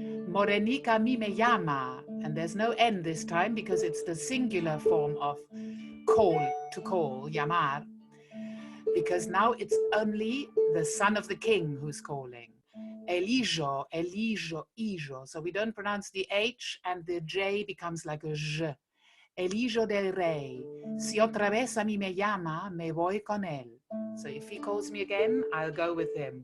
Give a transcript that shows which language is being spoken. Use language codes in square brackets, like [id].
[es] Morenica mi me llama, [en] and there's no N this time because it's the singular form of call, to call, llamar, because now it's only the son of the king who's calling. [es] Ellos, ellos, hijo. [en] So we don't pronounce the H and the J becomes like a J. [es] El hijo del rey. Si otra vez a mí me llama, me voy con él. [en] So if he calls me again, I'll go with him.